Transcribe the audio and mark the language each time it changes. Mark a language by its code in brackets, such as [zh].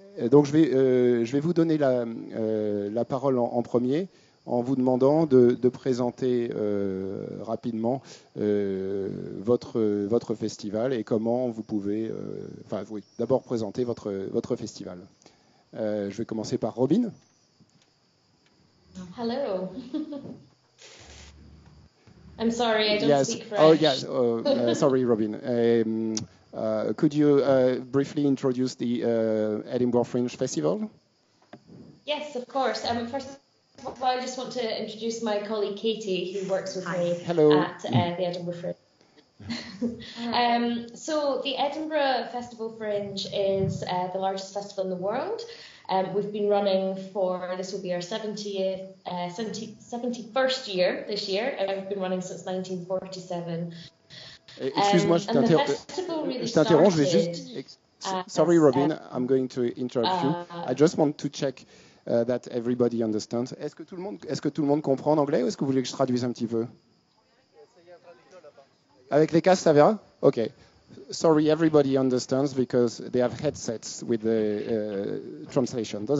[fr] Donc je vais vous donner la parole en premier en vous demandant de présenter rapidement votre festival et comment vous pouvez... oui, d'abord présenter votre festival. Je vais commencer par Robin. [en] Hello. I'm sorry, I don't speak French. Oh, yes. Sorry, Robin. Could you briefly introduce the Edinburgh Fringe Festival? Yes, of course. First of all, I just want to introduce my colleague Katie, who works with me at the Edinburgh Fringe. So the Edinburgh Festival Fringe is the largest festival in the world. We've been running this will be our 71st year this year. We've been running since 1947. [fr] Excuse-moi, je t'interromps, je vais juste... [en] Sorry, Robin, I'm going to interrupt you. I just want to check that everybody understands. [fr] Est-ce que tout le monde comprend en anglais ou est-ce que vous voulez que je traduise un petit peu? Avec les casques, ça verra? [en] OK. Sorry, everybody understands because they have headsets with the translation.